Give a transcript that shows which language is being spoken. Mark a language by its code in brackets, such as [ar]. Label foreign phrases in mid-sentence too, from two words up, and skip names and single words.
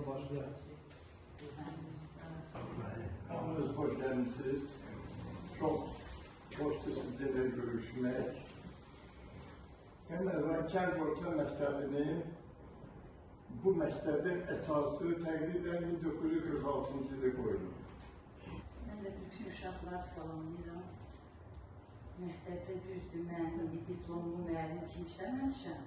[az] Hamınız hoş gəlmişsiniz. [tr] Çok hoşdur sizlerle görüşmek. [az] Ben Kənd Orta Məktəbinin bu məktəbin əsası təqribən 1946-cı ildə qoyulur. Mən də bütün uşaqlar salamlayıram. Məktəbdə düzdür, mən diplomlu müəllim kimi işləməmişəm.